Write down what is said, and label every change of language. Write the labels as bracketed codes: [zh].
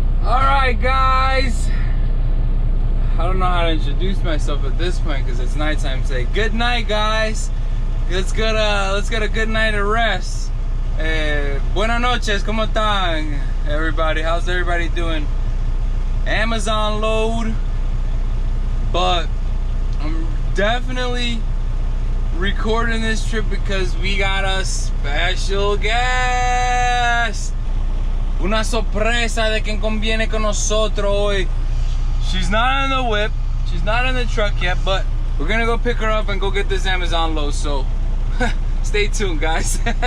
[en] Alright guys, I don't know how to introduce myself at this point because it's nighttime. Say good night guys. Let's get a good night of rest. [es] Buenas noches, ¿cómo están everybody? [en] How's everybody doing? Amazon load, but I'm definitely recording this trip because we got a special guest. [es] Una sorpresa de quien conviene con nosotros hoy. [en] She's not in the whip, she's not in the truck yet, but we're gonna go pick her up and go get this Amazon load, so stay tuned guys.